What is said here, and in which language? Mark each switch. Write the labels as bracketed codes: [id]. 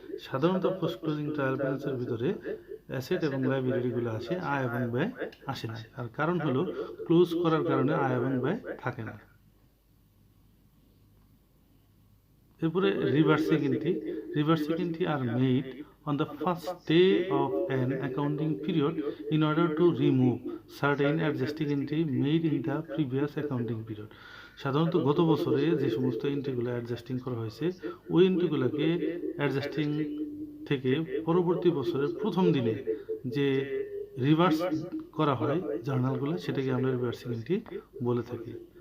[bn] সাধারণত post closing trial ব্যালেন্সের ভিতরে অ্যাসেট এবং লায়াবিলিটিগুলো আসে, আয় এবং ব্যয় আসে না। আর কারণ হলো ক্লোজ করার কারণে আয় এবং ব্যয় থাকে না। এরপরে reversing entry. [en] Reversing entry are made on the first day of an accounting period in order to remove certain adjusting entry made in the previous accounting period. [bn] সাধারণত গত বছরে যে সমস্ত এন্ট্রিগুলো অ্যাডজাস্টিং করা হয়েছে ওই এন্ট্রিগুলোকে অ্যাডজাস্টিং থেকে পরবর্তী বছরের প্রথম দিনে যে রিভার্স করা হয় জার্নালগুলো, সেটাকে আমরা রিভার্সিং এন্ট্রি বলে থাকি।